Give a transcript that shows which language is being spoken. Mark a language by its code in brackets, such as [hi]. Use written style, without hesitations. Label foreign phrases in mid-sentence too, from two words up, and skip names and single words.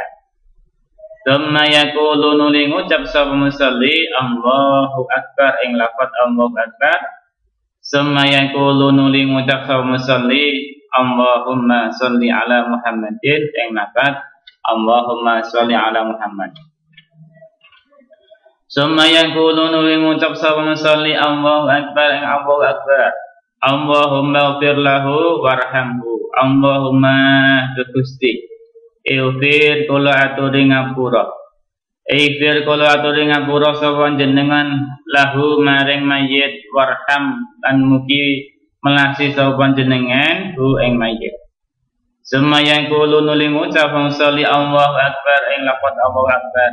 [ar] ثم يقول [jv] nuli ngucap sapa musolli [ar] الله أكبر [jv] ing lafaz [ar] الله أكبر. ثم يقول [jv] nuli ngucap sapa musolli [ar] اللهم صل على محمد [jv] ing lafaz [ar] اللهم صل على محمد. ثم يقول [jv] nuli ngucap sapa musolli [ar] الله أكبر [jv] ing [ar] الله أكبر. اللهم اغفر له وارحمه. [jv] Allahumma Gusti ighfir kula aturi ngapura. Ighfir kula aturi ngapura sapa jenengan lahu maring mayit warham lan mugi melasi sapa jenengan hu ing mayit. [ar] ثم يقول [jv] nuli ngucap musolli [ar] الله أكبر [jv] ing lafaz [ar] الله أكبر.